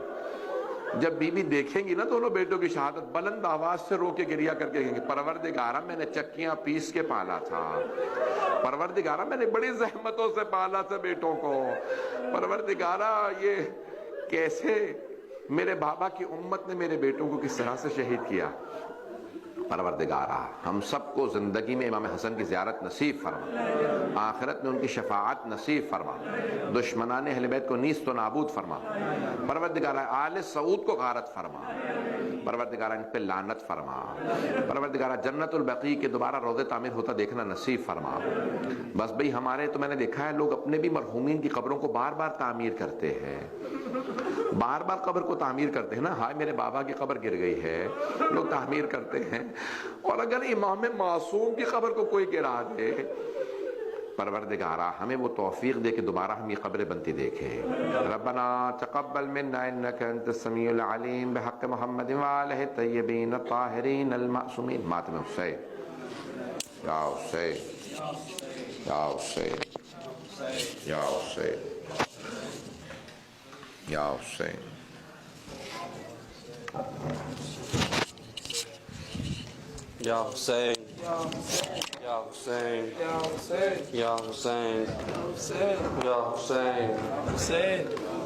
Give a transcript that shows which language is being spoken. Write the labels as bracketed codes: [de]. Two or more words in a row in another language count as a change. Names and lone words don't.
[ur] جب بی بی دیکھیں گی نا دونوں بیٹوں کی شہادت, بلند آواز سے رو کے گریا کر کے کہیں گے پروردگارہ میں نے چکیاں پیس کے پالا تھا, پروردگارہ میں نے بڑی زحمتوں سے پالا تھا بیٹوں کو, پروردگارہ یہ کیسے میرے بابا کی امت نے میرے بیٹوں کو کس طرح سے شہید کیا. پروردگارہ ہم سب کو زندگی میں امام حسن کی زیارت نصیب فرما, آخرت میں ان کی شفاعت نصیب فرما, دشمنان اہل بیت کو نیست و نابود فرما. پروردگارہ آل سعود کو غارت فرما, پروردگارہ ان پہ لعنت فرما. پروردگارہ جنت البقیع کے دوبارہ روضے تعمیر ہوتا دیکھنا نصیب فرما. بس بھئی ہمارے تو میں نے دیکھا ہے لوگ اپنے بھی مرحومین کی قبروں کو بار بار تعمیر کرتے ہیں, بار بار قبر کو تعمیر کرتے ہیں نا. ہائے میرے بابا کی قبر گر گئی ہے, لوگ تعمیر کرتے ہیں. اور اگر امام معصوم کی قبر کو کوئی گرا دے, پروردگارہ ہمیں وہ توفیق دے کہ دوبارہ ہم یہ قبریں بنتی دیکھیں. [ar] ربنا تقبل منا انک انت السمیع العلیم بحق محمد وآلہ الطیبین الطاہرین المعصومین. [ur] ماتم حسین, یا حسین, یا حسین, یا حسین, یا حسین. یا حسین, یا حسین, یا حسین, یا حسین, یا حسین,